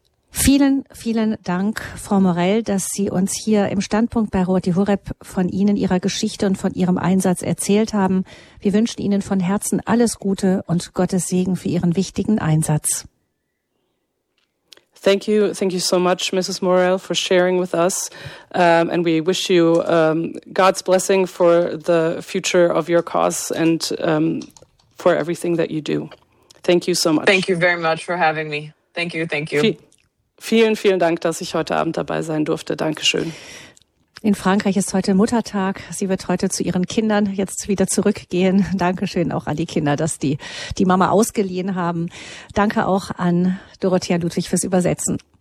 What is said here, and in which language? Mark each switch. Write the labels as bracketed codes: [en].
[de] Vielen, vielen Dank, Frau Morel, dass Sie uns hier im Standpunkt bei Radio Horeb von Ihnen, Ihrer Geschichte und von Ihrem Einsatz erzählt haben. Wir wünschen Ihnen von Herzen alles Gute und Gottes Segen für Ihren wichtigen Einsatz. [en] Thank you so much, Mrs. Morel, for sharing with us. And we wish you God's blessing for the future of your cause and for everything that you do. Thank you so much. Thank you very much for having me. Thank you, thank you. [de] Vielen, vielen Dank, dass ich heute Abend dabei sein durfte. Dankeschön. In Frankreich ist heute Muttertag. Sie wird heute zu ihren Kindern jetzt wieder zurückgehen. Dankeschön auch an die Kinder, dass die Mama ausgeliehen haben. Danke auch an Dorothea Ludwig fürs Übersetzen.